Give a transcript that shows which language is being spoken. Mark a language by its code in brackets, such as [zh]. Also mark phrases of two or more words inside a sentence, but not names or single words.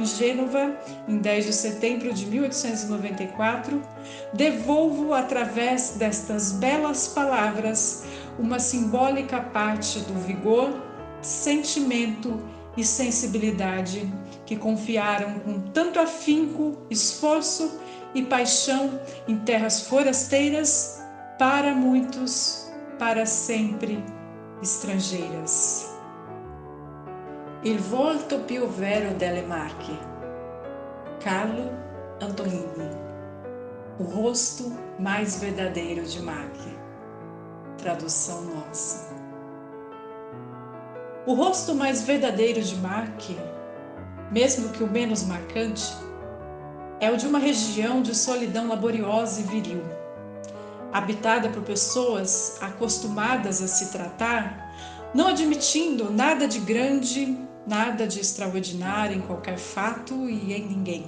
[pt] Gênova, em 10 de setembro de 1894, devolvo, através destas belas palavras, uma simbólica parte do vigor, sentimento e sensibilidade que confiaram com tanto afinco, esforço e paixão em terras forasteiras, para muitos, para sempre estrangeiras. [it] Il volto più vero delle Marche, Carlo Antonini. [pt] O rosto mais verdadeiro de Marche. Tradução nossa. O rosto mais verdadeiro de Marche, mesmo que o menos marcante, é o de uma região de solidão laboriosa e viril, habitada por pessoas acostumadas a se tratar, não admitindo nada de grande, nada de extraordinário em qualquer fato e em ninguém.